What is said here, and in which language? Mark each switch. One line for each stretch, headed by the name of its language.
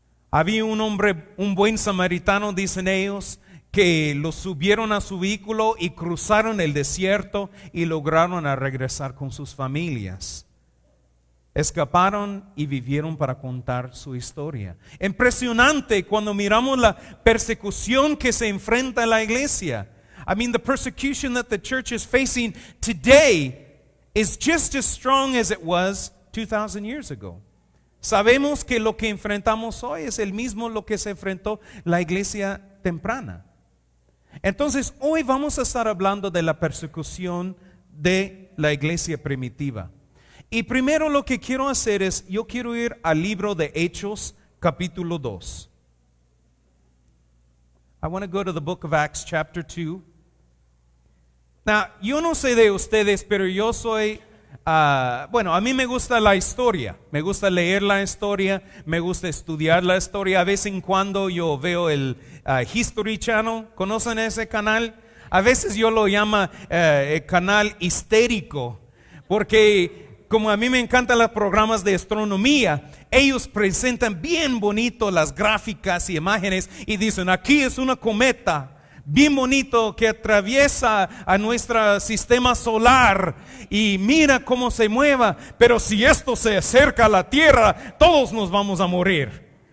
Spanish: Había un hombre, un buen samaritano, dicen ellos, que los subieron a su vehículo y cruzaron el desierto y lograron a regresar con sus familias. Escaparon y vivieron para contar su historia. Impresionante cuando miramos la persecución que se enfrenta a la iglesia.
English: I mean, the persecution that the church is facing today is just as strong as it was 2,000 years ago.
Spanish: Sabemos que lo que enfrentamos hoy es el mismo lo que se enfrentó la iglesia temprana. Entonces, hoy vamos a estar hablando de la persecución de la iglesia primitiva. Y primero lo que quiero hacer es, yo quiero ir al libro de Hechos, capítulo 2.
English: I want to go to the book of Acts, chapter 2.
Spanish: Now, yo no sé de ustedes, pero yo soy, a mí me gusta la historia, me gusta leer la historia, me gusta estudiar la historia. A vez en cuando yo veo el History Channel, ¿conocen ese canal? A veces yo lo llamo el canal histérico, porque como a mí me encantan los programas de astronomía, ellos presentan bien bonito las gráficas y imágenes y dicen, aquí es una cometa bien bonito que atraviesa a nuestro sistema solar y mira cómo se mueva, pero si esto se acerca a la Tierra, todos nos vamos a morir.